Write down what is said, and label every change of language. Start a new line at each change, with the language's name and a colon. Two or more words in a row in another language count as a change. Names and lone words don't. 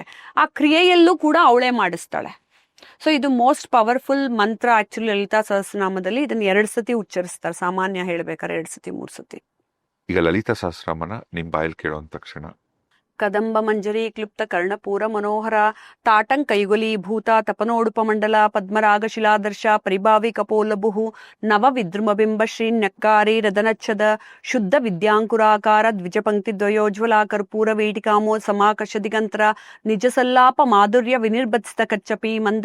Kannada: ಆ ಕ್ರಿಯೆಯಲ್ಲೂ ಕೂಡ ಅವಳೇ ಮಾಡಿಸ್ತಾಳೆ. ಸೊ ಇದು
English: most powerful
Kannada: ಮಂತ್ರ ಆಕ್ಚುಲಿ ಲಲಿತಾ ಸಹಸ್ರನಾಮದಲ್ಲಿ. ಇದನ್ನ 2 ಸತಿ ಉಚ್ಚರಿಸ್ತಾರೆ, ಸಾಮಾನ್ಯ ಹೇಳ್ಬೇಕಾದ್ರೆ 2 ಸತಿ 3 ಸತಿ. ಈಗ ಲಲಿತಾ ಸಹಸ್ರನಾಮನ ನಿಮ್ ಬಾಯಲ್ಲಿ ಕೇಳೋಂತ ತಕ್ಷಣ
Sanskrit: ಕದಂಬ ಮಂಜರಿ ಕ್ಲುಪ್ತ ಕರ್ಣಪೂರ ಮನೋಹರ ತಾಟಂ ಕೈಗೊಲಿ ಭೂತ ತಪನೋಡುಪ ಮಂಡಲ ಪದ್ಮರಾಗ ಶಿಲಾದರ್ಶ ಪರಿಭಾವಿ ಕಪೋಲಭು ನವ ವಿದ್ರುಮಬಿಂಬ ಶ್ರೀ ನಕ್ಕಾರಿ ರದನಚ್ಛದ ಶುದ್ಧ ವಿದ್ಯಾಂಕುರಾಕಾರ ದ್ವಿಜ ಪಂಕ್ತಿ ದ್ವಯೋಜ್ವಲ ಕರ್ಪೂರ ವೇಟಿಕಾಮೋ ಸಮಾಕರ್ಷ ದಿಗಂತರ ನಿಜ ಸಲ್ಲಾಪ ಮಾಧುರ್ಯ ವಿನಿರ್ಬತ್ಸಿತ ಕಚ್ಚಪಿ ಮಂದ